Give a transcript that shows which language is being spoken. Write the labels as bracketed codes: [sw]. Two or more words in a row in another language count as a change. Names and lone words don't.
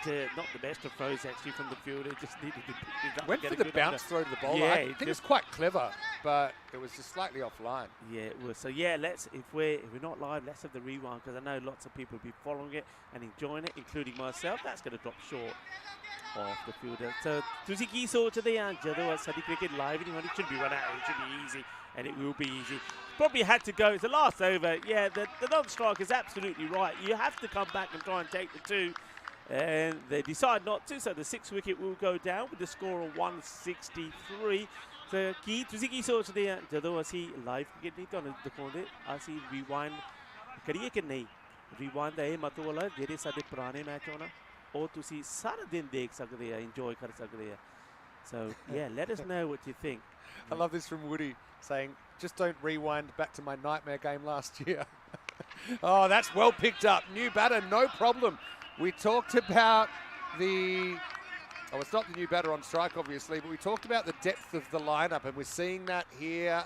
[en] not the best of throws actually from the fielder. Just needed to pick it up. Went for the bounce throw to the bowler. Yeah, I think it's quite clever, but it was just slightly offline. Yeah, it was. So yeah, if we're not live, let's have the rewind, because I know lots of people will be following it and enjoying it, including myself. That's going to drop short off the fielder. [pa] So ਤੁਸੀਂ ਕੀ ਸੋਚਦੇ ਆ ਜਦੋਂ ਸਾਡੀ [en] cricket live [pa] ਨਹੀਂ ਹੋਣੀ? [en] It should be run out. It should be easy, and it will be easy. Probably had to go. It's the last over. Yeah, the non-strike is absolutely right. You have to come back and try and take the 2. And they decide not to, so the 6th wicket will go down with the score of 163. [pa] So ਤੁਸੀਂ ਕੀ ਸੋਚਦੇ ਆ ਜਦੋਂ ਅਸੀਂ [en] live cricket [pa] ਨਹੀਂ ਤੁਹਾਨੂੰ ਦਿਖਾਉਂਦੇ, ਅਸੀਂ ਰਿਵਾਈਂਡ ਕਰੀਏ ਕਿ ਨਹੀਂ? ਰਿਵਾਈਂਡ ਦਾ ਇਹ ਮਤਲਬ ਹੈ ਜਿਹੜੇ ਸਾਡੇ ਪੁਰਾਣੇ ਮੈਚ ਹੋਣਾ ਉਹ ਤੁਸੀਂ ਸਾਰਾ ਦਿਨ ਦੇਖ ਸਕਦੇ ਆ, ਇੰਜੋਏ ਕਰ ਸਕਦੇ ਆ. [en] So yeah, let us know what you think. I love this from Woody saying, just don't rewind back to my nightmare game last year. Oh, that's well picked up. New batter, no problem. We talked about it's not the new batter on strike, obviously, but we talked about the depth of the lineup, and we're seeing that here.